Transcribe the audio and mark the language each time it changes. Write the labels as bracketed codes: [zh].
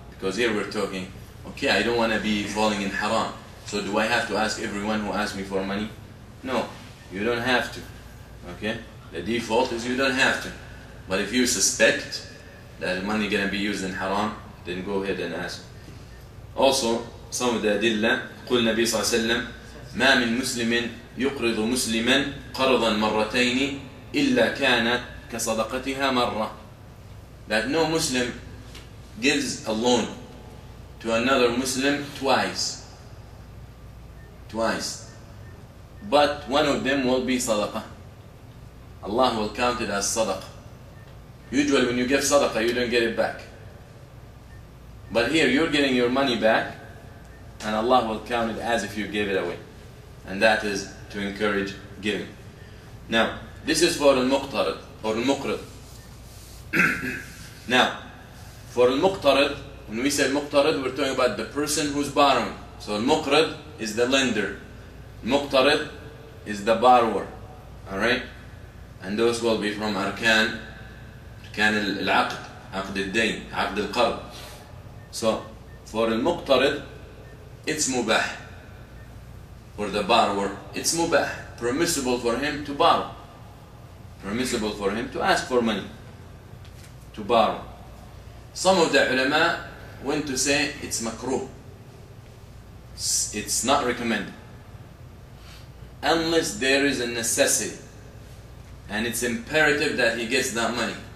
[en] Because here we're talking, okay, I don't want to be falling in haram. So do I have to ask everyone who asks me for money? No. You don't have to. Okay? The default is you don't have to. But if you suspect that money is going to be used in haram, then go ahead and ask. Also, some of the adilla, [ar] قل النبي صلى الله عليه وسلم ما من مسلم يقرض مسلما قرضا مرتين إلا كانت كصدقتها مرة. [en] That no Muslim gives a loan to another Muslim twice. But one of them will be sadaqah. Allah will count it as sadaqah. Usually when you give sadaqah, you don't get it back. But here you're getting your money back, and Allah will count it as if you gave it away. And that is to encourage giving. Now, this is for al-muqtarid or al-muqrid. Now, for al-muqtarid, when we say muqtarid, we're talking about the person who's borrowing. So al-muqrid is the lender. Muqtarid is the borrower. Alright? and those will be from [ar] أركان العقد, عقد الدين, عقد القرض. [en] So for المقترض it's mubah. For the borrower it's mubah, permissible for him to borrow, permissible for him to ask for money, to borrow. Some of the ulama went to say it's makruh, it's not recommended unless there is a necessity and it's imperative that he gets that money.